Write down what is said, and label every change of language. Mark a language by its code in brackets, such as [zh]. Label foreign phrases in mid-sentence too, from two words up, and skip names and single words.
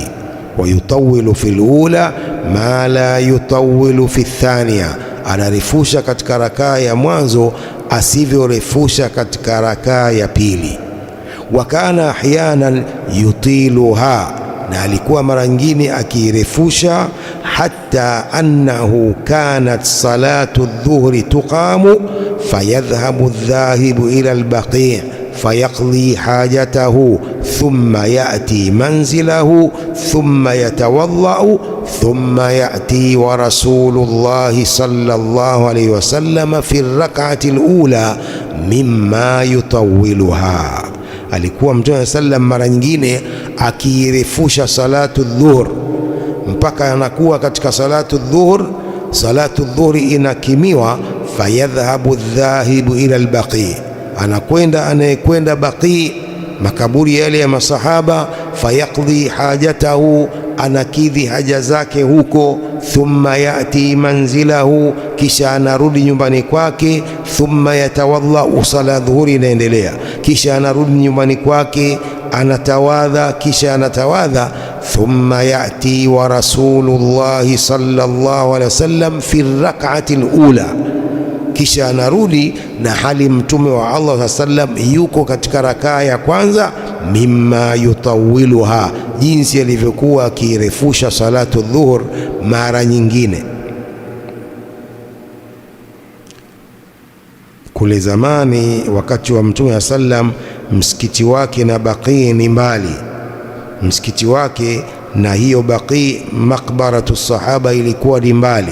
[ar] ويطيل في الأولى ما لا يطيل في الثانية, [sw] anarefusha katika rakaa ya mwanzo asivyorefusha katika rakaa ya pili. [ar] وكان أحيانا يطيلها, [sw] na alikuwa mara nyingine akirefusha, [ar] حتى أنه كانت صلاة الظهر تقام فيذهب الذاهب إلى البقيع فيقضي حاجته ثم يأتي منزله ثم يتوضأ ثم يأتي ورسول الله صلى الله عليه وسلم في الركعة الأولى مما يطولها. [sw] Alikuwa Mtume sallam mara nyingine akirefusha [ar] صلاة الظهر [sw] mpaka anakuwa katika [ar] صلاة الظهر [sw] inakimiwa, [ar] فيذهب الذاهب إلى البقيع, [sw] anayekwenda baqi, makaburi yale ya masahaba, [ar] فيقضي حاجته, [sw] anakidhi haja zake huko, [ar] ثم يأتي منزله, [sw] kisha anarudi nyumbani kwake, [ar] ثم يتوضأ, [sw] sala dhuhuri inaendelea, kisha anarudi nyumbani kwake, anatawadha, kisha anatawadha, [ar] ثم يأتي ورسول الله صلى الله عليه وسلم في الركعة الأولى, [sw] kisha anarudi na hali Mtume wa Allah sallam yuko katika rakaa ya kwanza, [ar] مما يطولها, [sw] jinsi alivyokuwa akirefusha [ar] صلاة الظهر [sw] mara nyingine. Kule zamani wakati wa Mtume wa sallam, msikiti wake na Baqi ni mbali, msikiti wake na hiyo Baqi, [ar] مقبرة الصحابة, [sw] ilikuwa ni mbali.